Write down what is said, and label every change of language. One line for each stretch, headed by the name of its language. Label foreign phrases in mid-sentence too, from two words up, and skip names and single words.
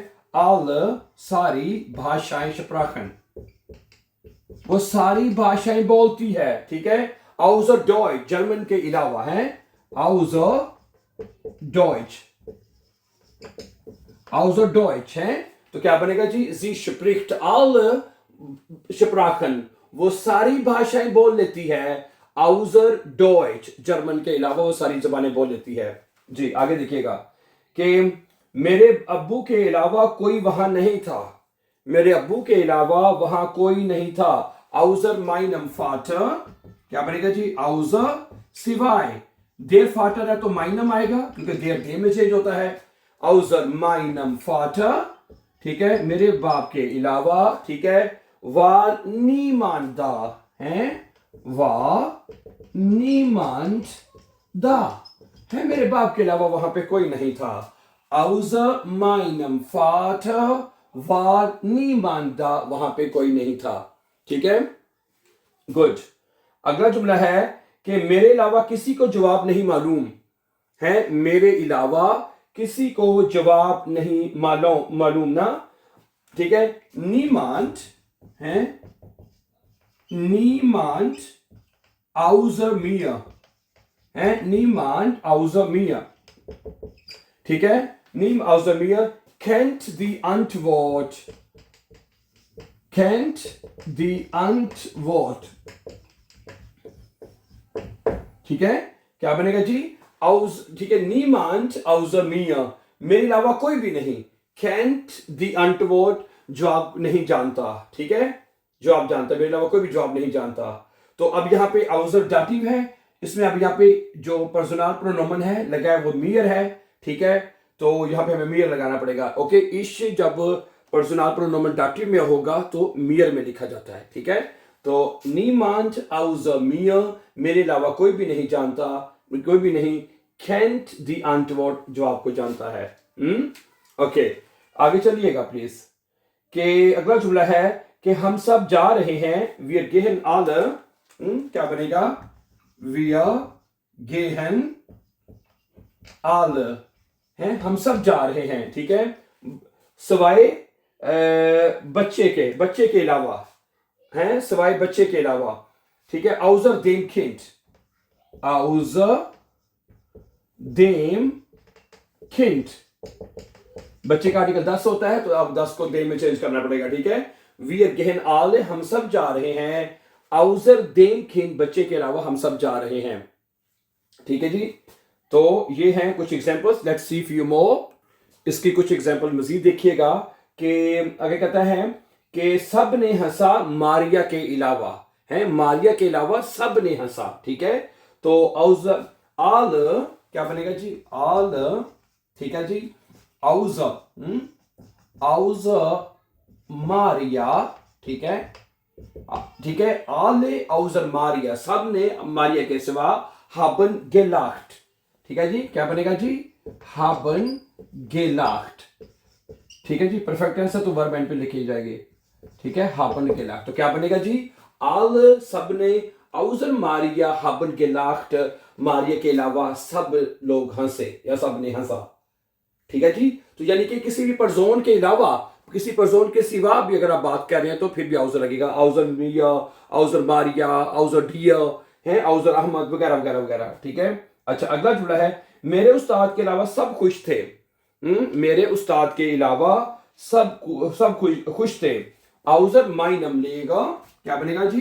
Hindi: alle, सारी भाषाएं, Sprachen, वो सारी भाषाएं बोलती है, ठीक है।
German: außer Deutsch,
Hindi: जर्मन के अलावा है,
German: außer Deutsch, außer Deutsch
Hindi: है, तो क्या बनेगा जी?
German: Sie spricht alle Sprachen,
Hindi: वो सारी भाषाएं बोल लेती है,
German: außer Deutsch,
Hindi: जर्मन के अलावा वो सारी जबानें बोल लेती है जी। आगे देखिएगा कि मेरे अब्बू के अलावा कोई वहां नहीं था, मेरे अब्बू के अलावा वहां कोई नहीं था,
German: außer meinem Vater,
Hindi: क्या बनेगा जी? außer, सिवाय,
German: der Vater
Hindi: है तो माइनम आएगा क्योंकि
German: der dem
Hindi: में चेंज होता है,
German: außer meinem Vater,
Hindi: ठीक है, मेरे बाप के अलावा, ठीक है।
German: war niemand da
Hindi: है,
German: war niemand da
Hindi: है, मेरे बाप के अलावा वहां पे कोई नहीं था,
German: außer meinem Vater war niemand da,
Hindi: वहां पे कोई नहीं था, ठीक है। गुड। अगला जुमला है कि मेरे अलावा किसी को जवाब नहीं मालूम है, मेरे अलावा किसी को जवाब नहीं मालूम ना, ठीक है।
German: niemand है, niemand außer mir है, niemand außer mir,
Hindi: ठीक है।
German: niemand außer mir kennt die Antwort, kennt die Antwort,
Hindi: ठीक है। क्या बनेगा जी? ठीक है,
German: niemand außer mir,
Hindi: मेरे अलावा कोई भी नहीं,
German: kennt die Antwort,
Hindi: जवाब नहीं जानता, ठीक है, जवाब जानता, मेरे अलावा कोई भी जवाब नहीं जानता। तो अब यहाँ पे außer dative है, इसमें अब यहाँ पे जो
German: Personal Pronomen
Hindi: है लगा है वो mir है, ठीक है। तो यहाँ पे हमें mir लगाना पड़ेगा, ओके। इश जब
German: Personal Pronomen
Hindi: dative में होगा तो mir में लिखा जाता है, ठीक है।
German: तो niemand außer mir,
Hindi: मेरे अलावा कोई भी नहीं जानता, कोई भी नहीं,
German: kennt die Antwort,
Hindi: जवाब को जानता है, ओके। आगे चलिएगा प्लीज, कि अगला जुमला है कि हम सब जा रहे हैं,
German: wir gehen alle,
Hindi: क्या बनेगा?
German: wir gehen alle
Hindi: हैं, हम सब जा रहे हैं, ठीक है, सवाए बच्चे के अलावा हैं, सवाए बच्चे के अलावा, ठीक है।
German: außer dem Kind, außer dem Kind,
Hindi: बच्चे का आर्टिकल 10 होता है तो अब 10 को dem में चेंज करना पड़ेगा, ठीक है।
German: wir gehen alle,
Hindi: हम सब जा रहे हैं,
German: außer dem Kind,
Hindi: बच्चे के अलावा हम सब जा रहे हैं, ठीक है जी। तो ये हैं कुछ एग्जांपल्स,
English: let's see few more.
Hindi: इसकी कुछ एग्जांपल मजीद देखिएगा कि आगे कहता है कि सब ने हंसा मारिया के अलावा, है, मारिया के अलावा सब ने हंसा, ठीक है।
German: तो außer alle,
Hindi: क्या बनेगा जी? all, ठीक है जी।
German: außer, außer
Hindi: मारिया, ठीक है, ठीक है।
German: alle außer
Hindi: मारिया, सब ने मारिया के सिवा,
German: haben gelacht,
Hindi: ठीक है जी। क्या बनेगा जी?
German: haben gelacht,
Hindi: ठीक है जी। परफेक्ट आंसर तो वर्ब एंड पे लिखी जाएगी, ठीक है,
German: haben gelacht।
Hindi: तो क्या बनेगा जी? alle, सब ने,
German: außer मारिया, haben gelacht,
Hindi: मारिया के अलावा सब लोग हंसे या सब ने हंसा, ठीक है जी। तो यानी कि किसी भी पर्सन के अलावा, किसी पर्सन के सिवा भी अगर आप बात कर रहे हैं तो फिर भी außer लगेगा, außer मिया, außer मारिया, außer डिया है, außer अहमद वगैरह वगैरह वगैरह, ठीक है। अच्छा, अगला जुमला है, मेरे उस्ताद के अलावा सब खुश थे, मेरे उस्ताद के अलावा सब खुश थे,
German: außer meinem
Hindi: लेगा, क्या बनेगा जी?